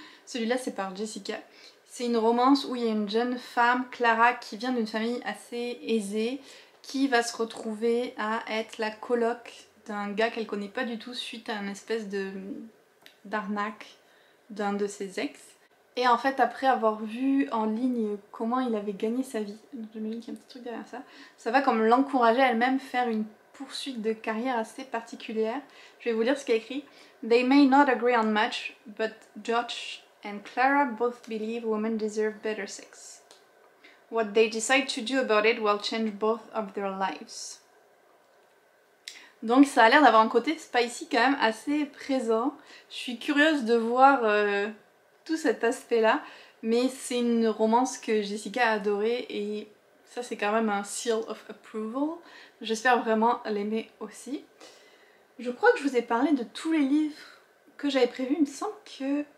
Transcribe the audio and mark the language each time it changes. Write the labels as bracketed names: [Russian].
[French] Celui-là c'est par Jessica. C'est une romance où il y a une jeune femme, Clara, qui vient d'une famille assez aisée, qui va se retrouver à être la coloc d'un gars qu'elle connaît pas du tout suite à une espèce d'arnaque d'un de ses ex. Et en fait, après avoir vu en ligne comment il avait gagné sa vie, j'imagine qu'il y a un petit truc derrière ça, ça va comme l'encourager elle-même faire une poursuite de carrière assez particulière. Je vais vous lire ce qu'il y a écrit. [English] They may not agree on much, but Josh and Clara both believe women deserve better sex. What they decide to do about it will change both of their lives. [French] Donc ça a l'air d'avoir un côté spicy quand même assez présent. Je suis curieuse de voir tout cet aspect là, mais c'est une romance que Jessica a adorée et ça c'est quand même un [English] seal of approval. [French] J'espère vraiment l'aimer aussi. Je crois que je vous ai parlé de tous les livres que j'avais prévus, il me semble que...